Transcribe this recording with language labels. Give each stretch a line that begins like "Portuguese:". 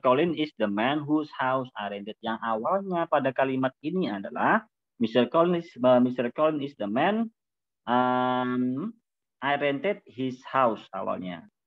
English: Collins is the man whose house I rented.
Indonesian: Yang awalnya pada kalimat ini adalah Mr.
English: Collins is the man I rented his house awalnya.